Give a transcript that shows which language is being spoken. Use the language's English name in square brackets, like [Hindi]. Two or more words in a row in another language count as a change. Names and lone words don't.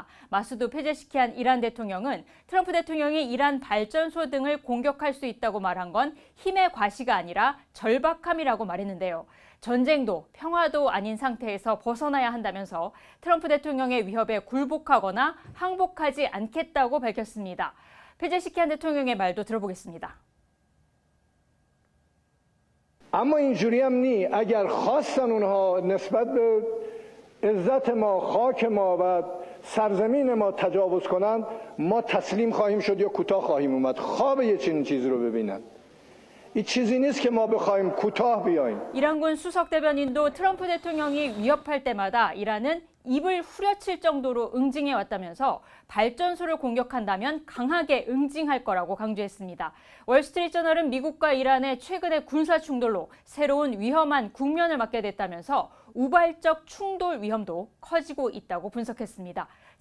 [Korean] 마수드 페제시키안 이란 대통령은 트럼프 대통령이 이란 발전소 등을 공격할 수 있다고 말한 건 힘의 과시가 아니라 절박함이라고 말했는데요. 전쟁도 평화도 아닌 상태에서 벗어나야 한다면서 트럼프 대통령의 위협에 굴복하거나 항복하지 않겠다고 밝혔습니다. 페제시키안 대통령의 말도 들어보겠습니다. [Persian] اما اینجوری هم نی اگر خواستن اونها نسبت به عزت ما خاک ما و سرزمین ما تجاوز کنند ما تسلیم خواهیم شد یا کوتاه خواهیم اومد خواب یه چنین چیزی رو ببینن 이 چیزی نیست که ما بخوایم کوتاه بیایم. [Korean] 이란군 수석 대변인도 트럼프 대통령이 위협할 때마다 이란은 입을 후려칠 정도로 응징해 왔다면서 발전소를 공격한다면 강하게 응징할 거라고 강조했습니다. 월스트리트저널은 미국과 이란의 최근의 군사 충돌로 새로운 위험한 국면을 맞게 됐다면서 우발적 충돌 위험도 커지고 있다고 분석했습니다.